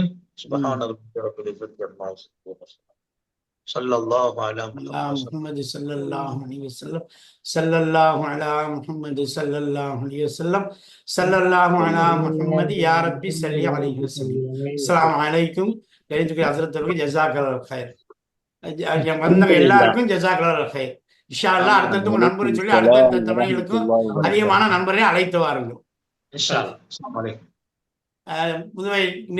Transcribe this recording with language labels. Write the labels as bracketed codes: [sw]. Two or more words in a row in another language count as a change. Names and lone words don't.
[ar] سبحان ربك رب العزة عما يصفون. صلى الله على محمد صلى الله عليه وسلم. صلى الله على محمد صلى الله عليه وسلم. صلى الله على محمد يا ربي صل عليه وسلم. السلام عليكم. [ta] ஹஸரத்துக்கு [ar] جزاك الله خير. [ta] வந்த எல்லாருக்கும் [ar] جزاك الله خير. إن شاء الله [ta] அடுத்தடுத்து உங்க நண்பரை சொல்லி அடுத்தடுத்த தமிழர்களுக்கும் அதிகமான நண்பரை அழைத்து வாருங்கள். [ar] إن شاء الله. السلام عليكم. [ta] புதுவை